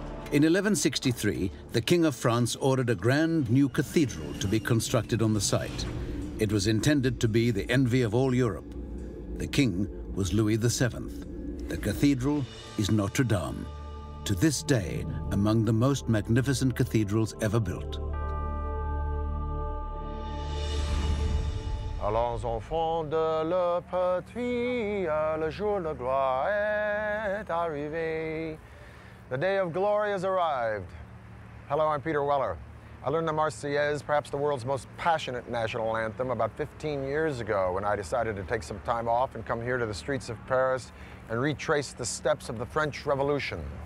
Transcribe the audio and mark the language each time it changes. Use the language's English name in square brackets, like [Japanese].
[English] In 1163, the King of France ordered a grand new cathedral to be constructed on the site. It was intended to be the envy of all Europe. The king was Louis VII. The cathedral is Notre Dame, to this day among the most magnificent cathedrals ever built. [French] Allons enfants de la patrie, le jour de gloire est arrivé. [English] The day of glory has arrived. Hello, I'm Peter Weller. I learned the Marseillaise, perhaps the world's most passionate national anthem, about 15 years ago when I decided to take some time off and come here to the streets of Paris and retrace the steps of the French Revolution.